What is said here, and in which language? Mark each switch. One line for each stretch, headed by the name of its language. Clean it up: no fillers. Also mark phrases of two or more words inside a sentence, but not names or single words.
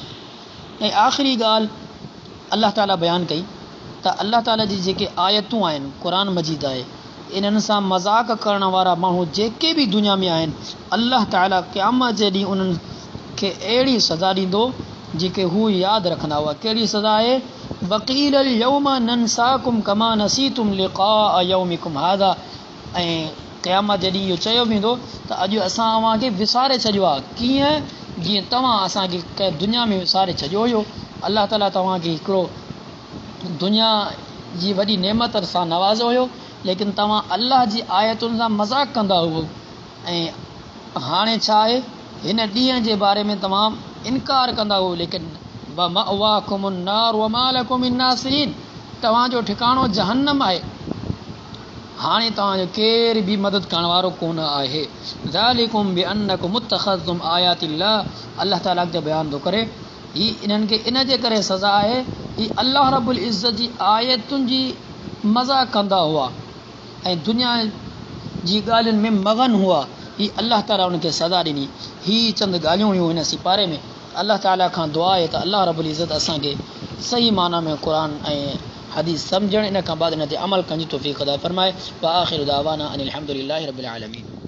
Sindhi: ऐं आख़िरी ॻाल्हि अल्लाह ताला बयानु कई त अल्लाह ताला जी जेके आयतूं आहिनि, क़ुर मजीद आहे, इन्हनि सां मज़ाक़ करण वारा माण्हू जेके बि दुनिया में आहिनि, अल्लाह ताला क़यामत जे ॾींहुं उन्हनि खे अहिड़ी सज़ा ॾींदो जेके हू यादि रखंदा हुआ। कहिड़ी सज़ा आहे?
Arabic: وقيل اليوم ننساكم كما نسيتم لقاء يومكم هذا.
Sindhi: ऐं क़यामत जे ॾींहुं इहो चयो वेंदो त अॼु असां अव्हांखे विसारे छॾियो आहे। कीअं? जीअं तव्हां असांखे कंहिं दुनिया में विसारे छॾियो हुयो। अल्लाह ताला तव्हांखे हिकिड़ो दुनिया जी वॾी नेमत सां नवाज़ो हुयो, लेकिन तव्हां अल्लाह जी आयतुनि सां मज़ाक़ कंदा हुओ। ऐं हाणे छा आहे, हिन ॾींहं जे बारे में तव्हां इनकार कंदा हुओ, लेकिन
Arabic: ومأواكم النار وما لكم من ناصرين,
Sindhi: तव्हांजो ठिकाणो जहन्नम आहे। हाणे तव्हांजो केर बि मदद करण वारो कोन आहे।
Arabic: ذلكم بأنكم اتخذتم آيات الله,
Sindhi: अल्लाह ताला ते बयानु थो करे ही इन्हनि खे इन जे करे सज़ा आहे, ही अल्लाह रब्बुल इज़्ज़त जी आयतुनि जी मज़ाक़ कंदा हुआ ऐं दुनिया जी ॻाल्हियुनि में मगन हुआ। ही अल्लाह ताला उनखे सज़ा ॾिनी। ही चंद ॻाल्हियूं हुयूं हिन सिपारे में। अल्लाह ताला खां दुआ आहे त अल्लाह रब्बुल इज़्ज़त असांखे सही माना में क़ुर ऐं हदीस सम्झण, इन खां बाद इन ते अमल करण जी तौफ़ीक़ अता फ़रमाए।
Arabic: وآخر دعوانا أن الحمد لله رب العالمين.